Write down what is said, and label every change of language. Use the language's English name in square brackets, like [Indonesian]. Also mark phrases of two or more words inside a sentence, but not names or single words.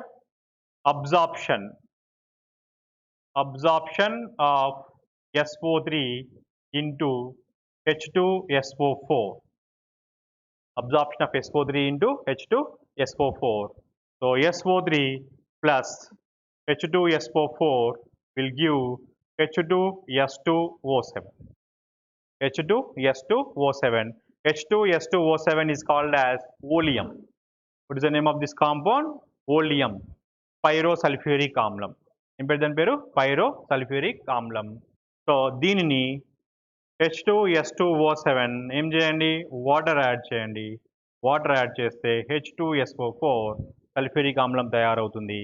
[English] Absorption of SO3 into H2SO4. Absorption of SO3 into H2SO4. So SO3 plus H2SO4 will give H2S2O7. H2S2O7. H2S2O7 is called as oleum. What is the name of this compound? Oleum. Pyrosulfuric amlam. [Telugu] ఏం పేరు దాని పేరు? పైరోసల్ఫ్యూరిక్ ఆమ్లం. సో దీనిని H2S2O7 ఏం చేయండి? [English] water add [Telugu] చేయండి. [English] water add [Telugu] చేస్తే H2SO4 సల్ఫ్యూరిక్ ఆమ్లం తయారవుతుంది.